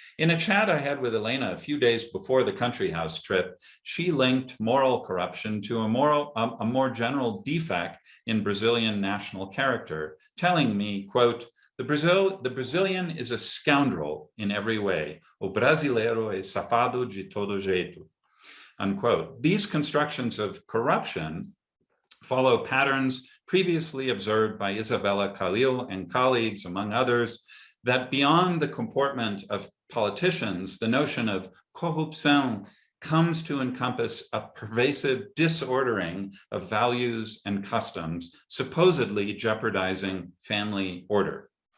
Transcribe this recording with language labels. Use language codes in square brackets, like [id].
[en] In a chat I had with Elena a few days before the country house trip, she linked moral corruption to a more general defect in Brazilian national character, telling me, quote, the Brazilian is a scoundrel in every way. [pt] O brasileiro é safado de todo jeito, [en] unquote. These constructions of corruption follow patterns previously observed by Isabella Calil and colleagues, among others, that beyond the comportment of politicians, the notion of corrupção comes to encompass a pervasive disordering of values and customs, supposedly jeopardizing family order.